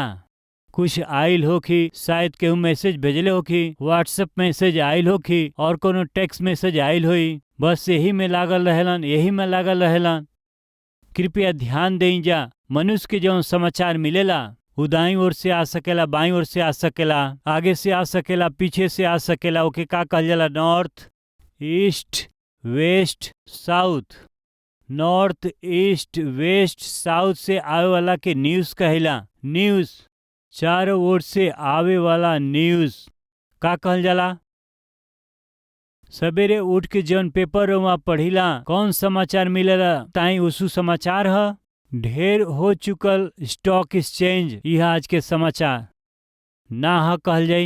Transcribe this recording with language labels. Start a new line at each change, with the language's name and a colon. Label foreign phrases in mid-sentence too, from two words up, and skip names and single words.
Bhojpuri: कुछ आयल होखी, शायद केहू मैसेज भेजले होखी, व्हाट्सएप मैसेज आयल होखी और कोनो
English: text message
Bhojpuri: आयल होई। बस यही में लागल रहेलन, यही में लागल रहेलन। कृपया ध्यान दें जा, मनुष्य के जो समाचार मिलेला वो दाईं ओर से आ सकेला, बाईं ओर से आ सकेला, आगे से आ सकेला, पीछे से आ सकेला। ओके का कहल जाला?
English: North East West South. North East West South
Bhojpuri: से आवे वाला के न्यूज़ कहेला। न्यूज़ चारों ओर से आवे वाला न्यूज़ का कहल जाला? सवेरे उठ के जौन पेपर वहाँ पढ़िला, कौन समाचार मिलेला ताई उसु समाचार है। ढेर हो चुकल
English: stock exchange,
Bhojpuri: यह आज के समाचार ना है कहल जाई।